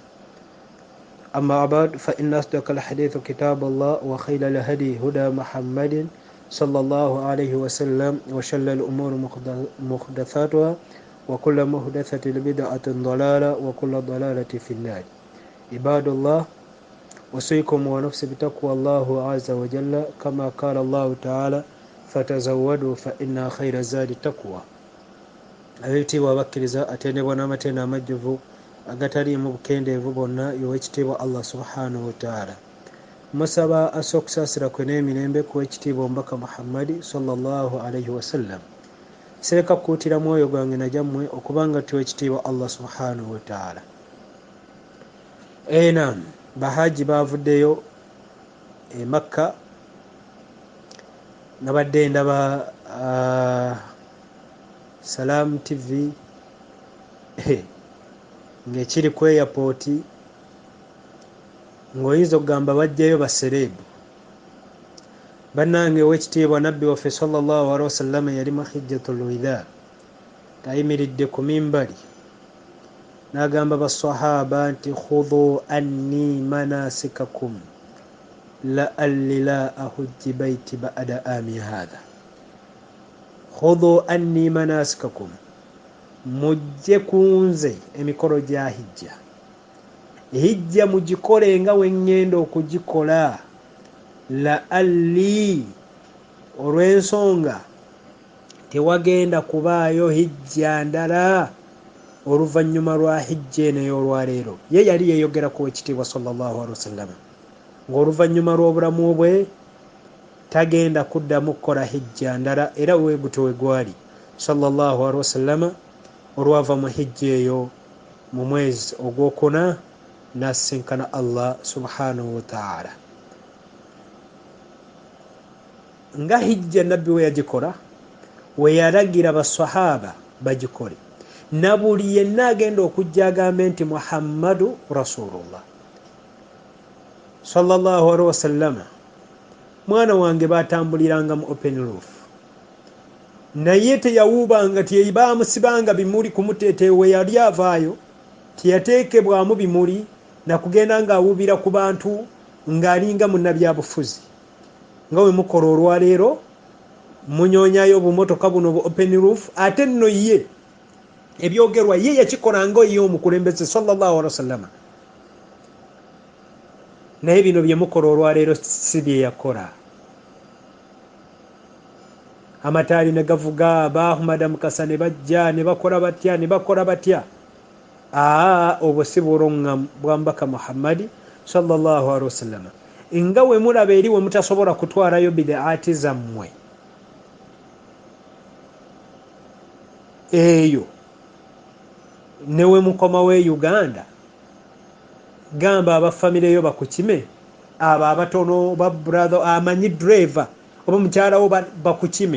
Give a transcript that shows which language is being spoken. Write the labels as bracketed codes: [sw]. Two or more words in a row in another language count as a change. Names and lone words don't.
[ar] أما بعد فإن أصدق الحديث كتاب الله وخير الهدي هدى محمد صلى الله عليه وسلم وشر الأمور محدثاتها وكل محدثة بدعة ضلالة وكل ضلالة في النار. عباد الله، أوصيكم ونفسي بتقوى الله عز وجل كما قال الله تعالى: فتزودوا فإن خير الزاد التقوى. [lg] Ab'ekitiibwa abakkiriza atendebwa n'amatenda amajjuvu agataliimu bukendeevu bonna y'owekitiibwa [ar] الله سبحانه وتعالى. [lg] Musaba assa okusaasira kwe n'emirembe ku w'ekitiibwa omubaka Muhammadi [ar] صلى الله عليه وسلم. [lg] Sireka kukuutira mwoyo gwange na gyammwe okubanga tuwa ekitiibwa [ar] الله سبحانه وتعالى. [lg] Naam, bahaji baavuddeyo e Makka. Nabadde ndaba Salam TV ng'ekiri ku airport ng'oyinza okugamba bajjayo basereebu. Bannange ow'ekitiibwa nabbi waffe [ar] صلى الله عليه وسلم [lg] yali mu [ar] حجة الوداع, [lg] ayimiridde ku mimbali n'agamba basahaba nti: [ar] خذوا عني مناسككم لعلي لا أحج بيتي بعد عامي هذا. خذوا عني مناسككم, [lg] mujje kunze emikolo gya hijja. Hijja mugikole nga we ngenda okugikola. La'alli, olw'ensonga tewagenda kubaayo hijja ndala oluvannyuma lwa hijja eno ey'olwaleero. Ye yali yeeyogera ku w'ekitiibwa [ar] صلى الله عليه وسلم [lg] ng'oluvannyuma lw'obulamu bwe tagenda kuddamu kukola hijja ndala, era we gutyo we gwali [ar] صلى الله عليه وسلم [lg] olwava mu hijja eyo mu mwezi ogwokuna n'asisinkana [ar] الله سبحانه وتعالى. [lg] Nga hijja nabbi we yagikola, we yalagira basahaba bagikole, na buli yenna agenda okujja agambe nti [ar] محمد رسول الله صلى الله عليه وسلم [lg] mwana wange batambuliranga mu [en] open roof, [lg] naye teyawuubanga tiyebaamusibanga bimuli kumuteetewe yali avaayo, teyateekebwamu bimuli na kugenda ng'awuubira ku bantu ng'alinga munnabyabufuzi nga we mukola olwaleero munyoonyayo obumotoka buno bu [en] open roof. [lg] Ate nno ye ebyogerwa ye yakikola nga ye omukulembeze [ar] صلى الله عليه وسلم, [lg] naye bino bye mukola olwaleero si bye yakola. Amataali ne gavuga, ba Ahmad Mukasa ne bajja ne bakola batya ne bakola batya. Obwo si bulunga bwa mbaka Muhammadi [ar] صلى الله عليه وسلم. [lg] Nga we mulaba eri we mutasobola kutwalayo bid'aati zammwe eyo ne we mukoma we Uganda, gamba abafamile yo bakukime, abo abatono ba brother amanyi driver oba mukyala wo bakukime.